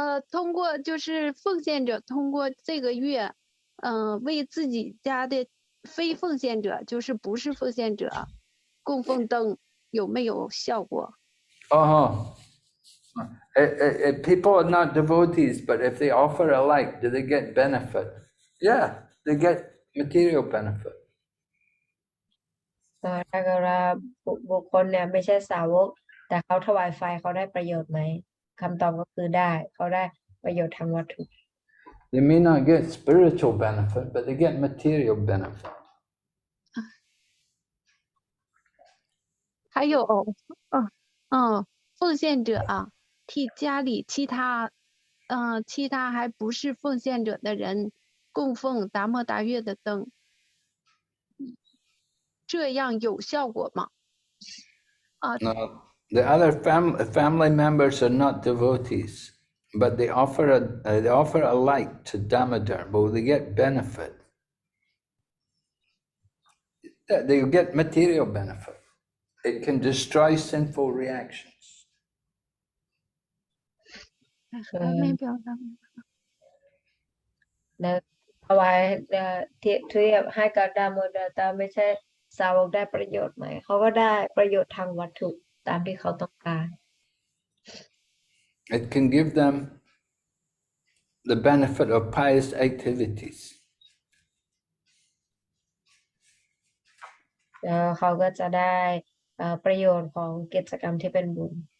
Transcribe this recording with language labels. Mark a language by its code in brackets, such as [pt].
[zh] 通过就是奉献者通过这个月，为自己家的非奉献者，就是不是奉献者，供奉灯有没有效果？ [en] If people are not devotees, but if they offer a light, do they get benefit? Yeah, they get material benefit. [th] ถ้าเกิดว่าบุคคลเนี่ยไม่ใช่สาวกแต่เขาถวายไฟเขาได้ประโยชน์ไหมคำตอบก็คือได้เขาได้ประโยชน์ทางวัตถุ [en] They may not get spiritual benefit, but they get material benefit. [zh] 还有奉献者啊，替家里其他还不是奉献者的人供奉达摩达月的灯，这样有效果吗？ [en] No, the other family members are not devotees, but they offer a light to Damodar. Will they get benefit? Yeah, they get material benefit. It can destroy sinful reactions. 没表达。 [th] แล้วถวายเทียบให้กับดาโมดาตาไม่ใช่สาวกได้ประโยชน์ไหมเขาก็ได้ประโยชน์ทางวัตถุตามที่เขาต้องการ [en] It can give them the benefit of pious activities. [th] แล้วเขาก็จะได้ประโยชน์ของกิจกรรมที่เป็นบุญ